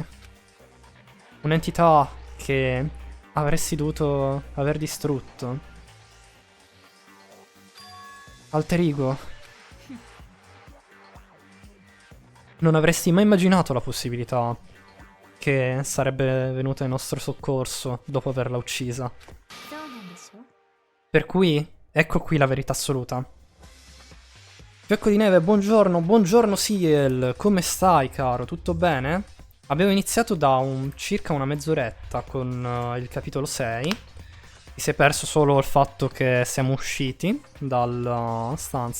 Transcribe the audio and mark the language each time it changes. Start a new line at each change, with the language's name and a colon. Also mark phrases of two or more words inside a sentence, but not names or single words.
Italian: Un'entità che avresti dovuto aver distrutto. Alter Ego. Non avresti mai immaginato la possibilità che sarebbe venuta in nostro soccorso dopo averla uccisa.
Japanese: そうなんでしょ。
Italian: Per cui, ecco qui la verità assoluta. Fiocco di neve, buongiorno, buongiorno Ciel, come stai caro? Tutto bene? Abbiamo iniziato da circa una mezz'oretta con il capitolo 6. Ti sei perso solo il fatto che siamo usciti dalla stanza.